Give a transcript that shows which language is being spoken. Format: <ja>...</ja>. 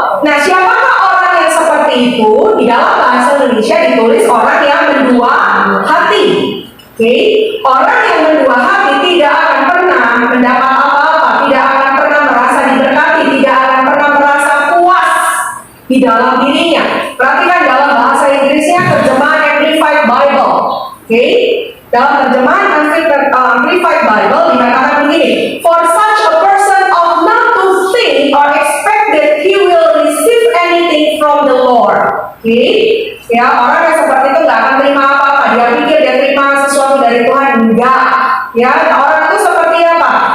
<id>Nah, siapakah orang yang seperti itu? Di dalam bahasa Indonesia ditulis orang yang mendua hati. Oke, orang yang mendua hati tidak akan pernah mendapat apa-apa, tidak akan pernah merasa diberkati, tidak akan pernah merasa puas di dalam dirinya. Perhatikan dalam bahasa Inggrisnya terjemahan Amplified Bible. Oke, dalam terjemahan Amplified Bible dikatakan begini:</id> <en>For such a person ought not to think or expect that he will receive anything from the Lord.</en> <id>Oke, ya, orang yang seperti itu nggak akan terima apa-apa. Dia pikir dia terima sesuatu dari Tuhan, enggak. Ya, orang itu seperti apa?</id>